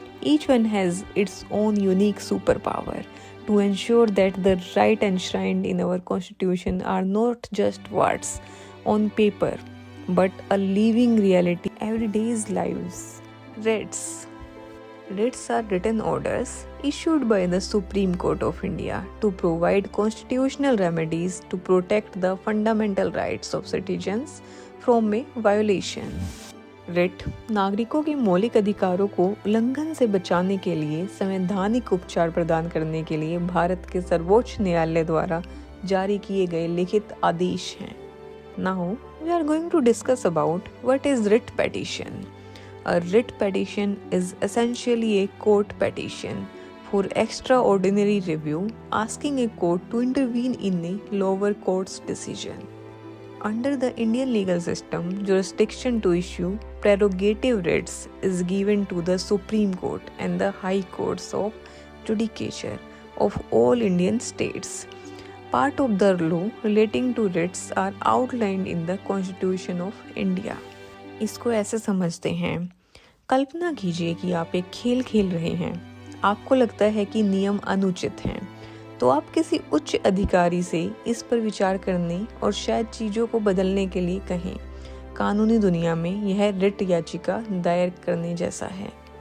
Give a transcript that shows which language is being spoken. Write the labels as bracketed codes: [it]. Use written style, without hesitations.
[en] Each one has its own unique superpower to ensure that the rights enshrined in our constitution are not just words on paper, but a living reality in everyday's lives. Writs. Writs are written orders issued by the Supreme Court of India to provide constitutional remedies to protect the fundamental rights of citizens from a violation. [hi] Writ नागरिकों के मौलिक अधिकारों को उल्लंघन से बचाने के लिए संवैधानिक उपचार प्रदान करने के लिए भारत के सर्वोच्च न्यायालय द्वारा जारी किए गए लिखित आदेश हैं. [en] Now we are going to discuss about what is writ petition. A writ petition is essentially a court petition for extraordinary review, asking a court to intervene in a lower court's decision. Under the Indian legal system, jurisdiction to issue prerogative writs is given to the Supreme Court and the High Courts of Judicature of all Indian states. Part of the law relating to writs are outlined in the Constitution of India. [hi] इसको ऐसे समझते हैं. कल्पना कीजिए कि आप एक खेल खेल रहे हैं. आपको लगता है कि नियम अनुचित हैं, तो आप किसी उच्च अधिकारी से इस पर विचार करने और शायद चीज़ों को बदलने के लिए कहें. कानूनी दुनिया में यह रिट याचिका दायर करने जैसा है.